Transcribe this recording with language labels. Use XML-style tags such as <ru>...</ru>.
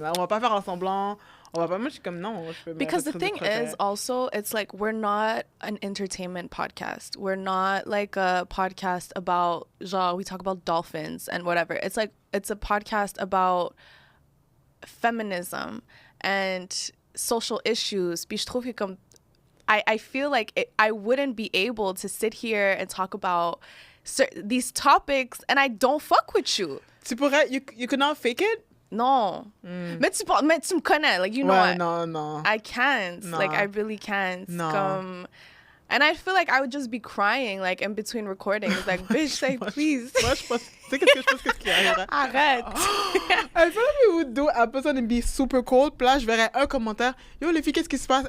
<fr>Là, on va pas faire en semblant. On va pas, moi, je suis comme, non, je peux</fr> <en>Because the thing is also, it's like, we're not an entertainment podcast. We're not like a podcast about, genre, we talk about dolphins and whatever. It's like, it's a podcast about feminism and social issues.</en> <fr>Puis je trouve que comme,</fr> <en>I feel like I wouldn't be able to sit here and talk about these topics and I don't fuck with you.</en> <fr>Tu pourrais,</fr> <en>you could not fake it?</en> <fr>Non. Mais tu me connais, like,</fr> <en>you know</en> <fr>ouais,</fr> <en>what?</en> <fr>non.</fr> <en>I can't. No. Like, I really can't. No. And I feel like I would just be crying, like, in between recordings. Like, bitch, like, please.</en> <fr>Moi, je pense, tu sais qu'est-ce que je pense qu'il arriverait? Arrête.</fr> <en>I feel like we would do an episode and be super cold.</en> <fr>Puis là, je verrais un commentaire. Yo, les filles, qu'est-ce qui se passe?</fr>